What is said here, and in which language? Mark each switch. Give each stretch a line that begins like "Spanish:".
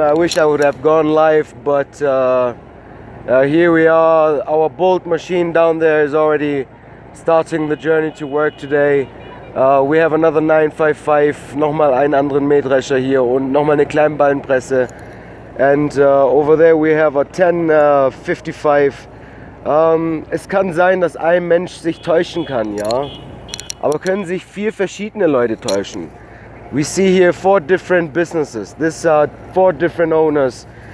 English: I wish I would have gone live, but here we are. Our Bolt machine down there is already starting the journey to work today. We have another 955,
German: nochmal einen anderen Mähdrescher hier und nochmal eine Kleinballenpresse.
English: And over there we have a 1055.
German: Es kann sein, dass ein Mensch sich täuschen kann, ja. Aber können sich 4 verschiedene Leute täuschen.
English: We see here 4 different businesses. This are 4 different owners.